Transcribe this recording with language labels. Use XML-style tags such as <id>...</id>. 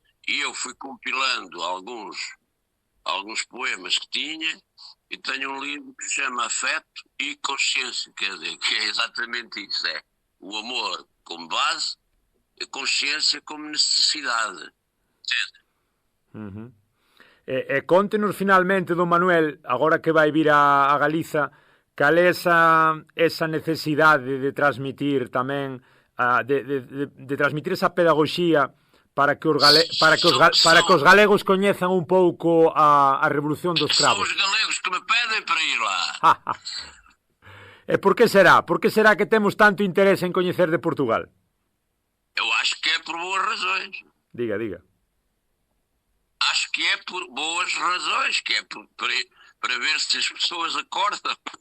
<pt>E eu fui compilando alguns poemas que tinha, e tenho um livro que se chama Afeto e Consciência, quer dizer, que é exatamente isso, é o amor como base, a consciência como necessidade.</pt> <gl>Conte-nos finalmente, don Manuel, agora que vai vir a Galiza, cal é esa necesidade de transmitir tamén, de transmitir esa pedagogía para que os galegos coñezan un pouco a Revolución dos Cravos.</gl> <pt>São os galegos que me pedem para ir lá.</pt> <gl>E por que será? Por que será que temos tanto interese en coñecer de Portugal?</gl> <pt>Eu acho que é por boas razões. Diga. Acho que é por boas razões, que é para ver se as pessoas acordam.</pt>